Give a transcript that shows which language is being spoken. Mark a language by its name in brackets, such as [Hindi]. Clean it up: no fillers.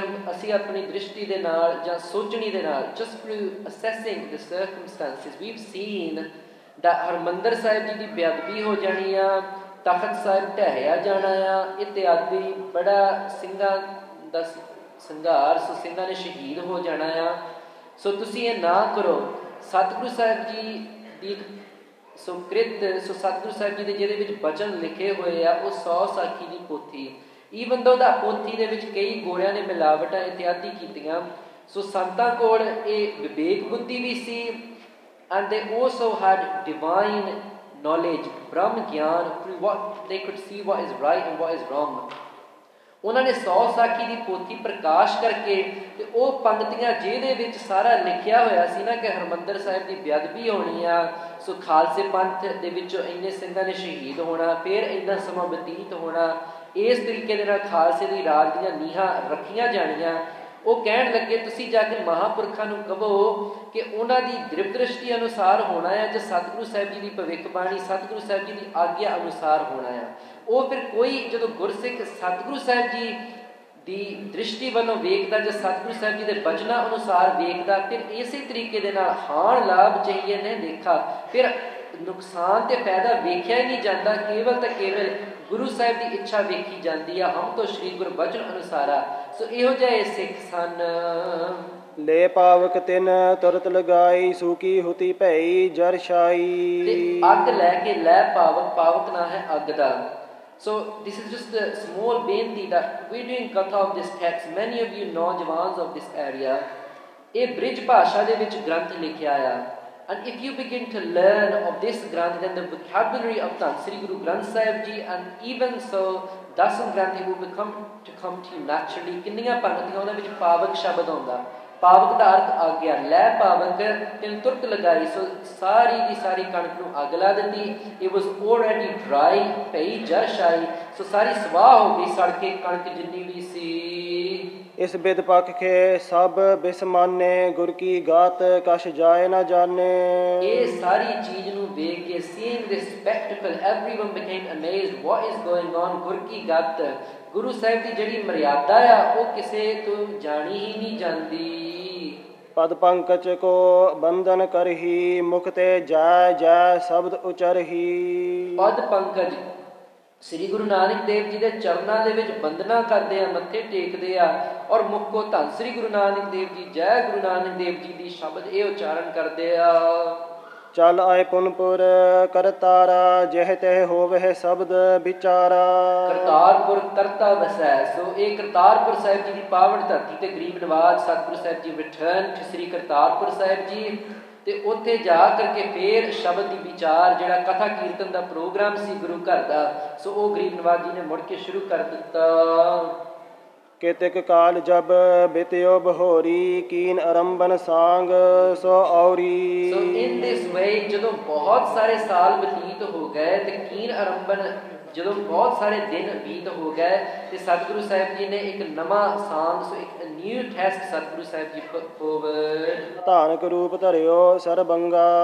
[Punjabi] ਅਸੀਂ ਆਪਣੀ ਦ੍ਰਿਸ਼ਟੀ ਦੇ ਨਾਲ ਜਾਂ ਸੋਚਣੀ ਦੇ ਨਾਲ [English] just through assessing the circumstances we've seen that [Punjabi] Harmandir Sahib ji ਦੀ ਬੇਅਦਬੀ ਹੋ ਜਾਣੀ ਆ, ਤਖਤ ਸਾਹਿਬ ਢਹਿਆ ਜਾਣਾ ਆ, ਇਤਿਆਦਿ ਬੜਾ ਸਿੰਘਾਂ ਦਾ ਸੰਘਾਰ, ਸੋ ਸਿੰਘਾਂ ਨੇ ਸ਼ਹੀਦ ਹੋ ਜਾਣਾ ਆ। ਸੋ ਤੁਸੀਂ ਇਹ ਨਾ ਕਰੋ। ਸਤਿਗੁਰੂ ਸਾਹਿਬ ਜੀ ਦੀ ਸੋ ਕ੍ਰਿਤ, ਸੋ ਸਤਿਗੁਰੂ ਸਾਹਿਬ ਜੀ ਦੇ ਜਿਹਦੇ ਵਿੱਚ ਬਚਨ ਲਿਖੇ ਹੋਏ ਆ ਉਹ 100 ਸਾਖੀ ਦੀ ਪੋਥੀ, ਈਵਨ ਦੋ ਦਾ ਪੋਥੀ ਦੇ ਵਿੱਚ ਕਈ ਗੋਰਿਆਂ ਨੇ ਮਿਲਾਵਟਾਂ ਇਤਿਆਦਿ ਕੀਤੀਆਂ। ਸੋ ਸੰਤਾਂ ਕੋਲ ਇਹ ਵਿਵੇਕ ਬੁੱਧੀ ਵੀ ਸੀ [English] and they also had divine knowledge, [Punjabi] ਬ੍ਰਹਮ ਗਿਆਨ, [English] through what they could see what is right and what is wrong। [Punjabi] ਉਹਨਾਂ ਨੇ 100 ਸਾਖੀ ਦੀ ਪੋਥੀ ਪ੍ਰਕਾਸ਼ ਕਰਕੇ ਤੇ ਉਹ ਪੰਗਤੀਆਂ ਜਿਹਦੇ ਵਿੱਚ ਸਾਰਾ ਲਿਖਿਆ ਹੋਇਆ ਸੀ ਨਾ ਕਿ ਹਰਿਮੰਦਰ ਸਾਹਿਬ ਦੀ ਬੇਅਦਬੀ ਹੋਣੀ ਆ, ਸੋ ਖਾਲਸੇ ਪੰਥ ਦੇ ਵਿੱਚੋਂ ਇੰਨੇ ਸਿੰਘਾਂ ਨੇ ਸ਼ਹੀਦ ਹੋਣਾ, ਫਿਰ ਇੰਨਾ ਸਮਾਂ ਬਤੀਤ ਹੋਣਾ, ਇਸ ਤਰੀਕੇ ਦੇ ਨਾਲ ਖਾਲਸੇ ਦੀ ਰਾਜ ਦੀਆਂ ਨੀਹਾਂ ਰੱਖੀਆਂ ਜਾਣੀਆਂ। ਉਹ ਕਹਿਣ ਲੱਗੇ ਤੁਸੀਂ ਜਾ ਕੇ ਮਹਾਂਪੁਰਖਾਂ ਨੂੰ ਕਹੋ ਕਿ ਉਹਨਾਂ ਦੀ ਦ੍ਰਿਵ ਦ੍ਰਿਸ਼ਟੀ ਅਨੁਸਾਰ ਹੋਣਾ ਹੈ ਜਾਂ ਸਤਿਗੁਰੂ ਸਾਹਿਬ ਜੀ ਦੀ ਭਵਿੱਖਬਾਣੀ ਸਤਿਗੁਰੂ ਸਾਹਿਬ ਜੀ ਦੀ ਆਗਿਆ ਅਨੁਸਾਰ ਹੋਣਾ ਹੈ। ਉਹ ਫਿਰ ਕੋਈ ਜਦੋਂ ਗੁਰਸਿੱਖ ਸਤਿਗੁਰੂ ਸਾਹਿਬ ਜੀ ਦੀ ਦ੍ਰਿਸ਼ਟੀ ਵੱਲੋਂ ਵੇਖਦਾ ਜਾਂ ਸਤਿਗੁਰੂ ਸਾਹਿਬ ਜੀ ਦੇ ਬਚਨਾਂ ਅਨੁਸਾਰ ਵੇਖਦਾ, ਫਿਰ ਇਸੇ ਤਰੀਕੇ ਦੇ ਨਾਲ ਹਾਨ ਲਾਭ ਚਾਹੀਏ ਨੇ ਦੇਖਾ, ਫਿਰ ਨੁਕਸਾਨ ਤੇ ਫਾਇਦਾ ਵੇਖਿਆ ਹੀ ਨਹੀਂ ਜਾਂਦਾ, ਕੇਵਲ ਤਾਂ ਕੇਵਲ ਗੁਰੂ ਸਾਹਿਬ ਦੀ ਇੱਛਾ ਵੇਖੀ ਜਾਂਦੀ ਆ, ਹਮ ਤੋਂ ਸ਼੍ਰੀ ਗੁਰ ਬਚਨ ਅਨੁਸਾਰਾ। ਸੋ ਇਹੋ ਜਿਹੇ ਸਿੱਖ ਸਨ। ਲੈ ਪਾਵਕ ਤਿਨ ਤੁਰਤ ਲਗਾਈ ਸੂਕੀ ਹੁਤੀ ਭਈ ਜਰ ਛਾਈ। ਤੇ ਅੱਗ ਲੈ ਕੇ ਲੈ ਪਾਵਕ, ਪਾਵਕ ਨਾ ਹੈ ਅੱਗ ਦਾ। [English] So this is just a small benti that we're doing Katha of this text. Many of you [Punjabi] ਨੌਜਵਾਨ [English] of this area, [Punjabi] ਇਹ ਬ੍ਰਿਜ ਭਾਸ਼ਾ ਦੇ ਵਿੱਚ ਗ੍ਰੰਥ ਲਿਖਿਆ ਆ। [English] And if you begin to learn of this Granth, then the vocabulary of Sri Guru Granth Sahib Ji, and even so, Dasam Granth will come to you naturally. [Punjabi] ਕਿੰਨੀਆਂ ਪੰਗਤੀਆਂ ਉਹਨਾਂ ਵਿੱਚ ਪਾਵਕ ਸ਼ਬਦ ਆਉਂਦਾ। ਪਾਵਕ ਦਾ ਅਰਥ ਆ ਗਿਆ ਲੈ ਪਾਵਕ ਤਿੰਨ ਤੁਰਤ ਲਗਾਈ। ਸੋ ਸਾਰੀ ਦੀ ਸਾਰੀ ਕਣਕ ਨੂੰ ਅੱਗ ਲਾ ਦਿੱਤੀ। [English] It was already dry, [Punjabi] ਪਈ ਜਰ ਛਾਈ। ਸੋ ਸਾਰੀ ਸਵਾਹ ਹੋ ਗਈ, ਸੜ ਕੇ ਕਣਕ ਜਿੰਨੀ ਵੀ ਸੀ। ਇਸ ਬਿਦ ਪੱਖ ਕੇ ਸਭ ਬਿਸਮਾਨੇ ਗੁਰ ਕੀ ਗਾਤ ਕਛ ਜਾਏ ਨਾ ਜਾਣੇ। ਇਹ ਸਾਰੀ ਚੀਜ਼ ਨੂੰ ਵੇਖ ਕੇ [English] seeing this spectacle, everyone became amazed. What is going on? [Punjabi] ਗੁਰ ਕੀ ਗਤ, ਗੁਰੂ ਸਾਹਿਬ ਦੀ ਜਿਹੜੀ ਮਰਿਆਦਾ ਆ ਉਹ ਕਿਸੇ ਤੋਂ ਜਾਣੀ ਹੀ ਨਹੀਂ ਜਾਂਦੀ। ਪਦ ਪੰਕਜ ਕੋ ਬੰਧਨ ਕਰਹੀ ਮੁਖ ਤੇ ਜੈ ਜੈ ਸ਼ਬਦ ਉਚਰਹੀ। ਪਦ ਪੰਕਜ ਸ੍ਰੀ ਗੁਰੂ ਨਾਨਕ ਦੇਵ ਜੀ ਦੇ ਚਰਨਾਂ ਦੇ ਵਿੱਚ ਬੰਦਨਾ ਕਰਦੇ ਆ, ਮੱਥੇ ਟੇਕਦੇ ਆ, ਔਰ ਮੁੱਖੋਂ ਧੰਨ ਸ੍ਰੀ ਗੁਰੂ ਨਾਨਕ ਦੇਵ ਜੀ ਜੈ ਗੁਰੂ ਨਾਨਕ ਦੇਵ ਜੀ ਦੀ ਸ਼ਬਦ ਇਹ ਉਚਾਰਨ ਕਰਦੇ ਆ। ਚੱਲ ਆਏ ਪੁਨਪੁਰ ਕਰਤਾਰਾ ਜਿਹ ਤਹਿ ਹੋਵੇ ਸ਼ਬਦ ਵਿਚਾਰਾ। ਕਰਤਾਰਪੁਰ ਕਰਤਾ ਵਸੈ। ਸੋ ਇਹ ਕਰਤਾਰਪੁਰ ਸਾਹਿਬ ਜੀ ਦੀ ਪਾਵਨ ਧਰਤੀ ਤੇ ਗਰੀਬ ਨਵਾਜ ਸਤਿਗੁਰੂ ਸਾਹਿਬ ਜੀ [English] return to [Punjabi] ਸ੍ਰੀ ਕਰਤਾਰਪੁਰ ਸਾਹਿਬ ਜੀ, ਤੇ ਉੱਥੇ ਜਾ ਕਰਕੇ ਫੇਰ ਸ਼ਬਦ ਦੀ ਵਿਚਾਰ ਜਿਹੜਾ ਕਥਾ ਕੀਰਤਨ ਦਾ ਪ੍ਰੋਗਰਾਮ ਸੀ ਗੁਰੂ ਘਰ ਦਾ, ਸੋ ਉਹ ਗਰੀਬ ਨਵਾਜ ਜੀ ਨੇ ਮੁੜ ਕੇ ਸ਼ੁਰੂ ਕਰ ਦਿੱਤਾ। [Hindi] केतिक काल जब बित्यो बहोरी कीन आरंभन सांग सो औरी। [English] So in this way [Punjabi] ਜਦੋਂ ਬਹੁਤ ਸਾਰੇ ਸਾਲ ਬਤੀਤ ਹੋ ਗਏ ਤੇ ਕੀਨ ਆਰੰਭਨ ਜਦੋਂ ਬਹੁਤ ਸਾਰੇ ਦਿਨ ਬੀਤ ਹੋ ਗਏ ਤੇ ਸਤਿਗੁਰੂ ਸਾਹਿਬ ਜੀ ਨੇ ਇੱਕ ਨਵਾਂ ਸਾਂਗ, ਸੋ ਇੱਕ [English] new test [Punjabi] ਸਤਿਗੁਰੂ ਸਾਹਿਬ ਜੀ ਫੋਰਵਰਡ ਧਾਰਕ ਰੂਪ ਧਰਿਓ ਸਰਬੰਗਾ।